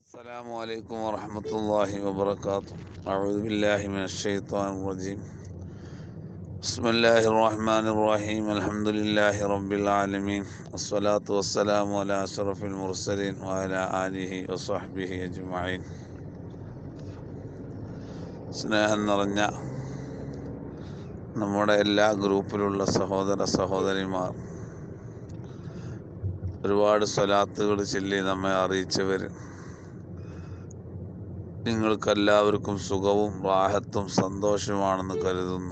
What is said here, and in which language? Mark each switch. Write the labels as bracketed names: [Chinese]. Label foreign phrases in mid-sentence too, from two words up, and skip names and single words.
[Arabic] السلام عليكم ورحمة الله وبركاته. أعوذ بالله من الشيطان الرجيم. بسم الله الرحمن الرحيم. الحمد لله رب العالمين، والصلاة والسلام على أشرف المرسلين وعلى آله وصحبه أجمعين. [Malayalam] സ്നേഹം നിറഞ്ഞ നമ്മുടെ എല്ലാ ഗ്രൂപ്പിലുള്ള സഹോദര സഹോദരിമാർ, ഒരുപാട് സ്വലാത്തുകൾ ചൊല്ലി നമ്മെ അറിയിച്ചവർ, നിങ്ങൾക്കെല്ലാവർക്കും സുഖവും റാഹത്തും സന്തോഷമാണെന്ന് കരുതുന്നു.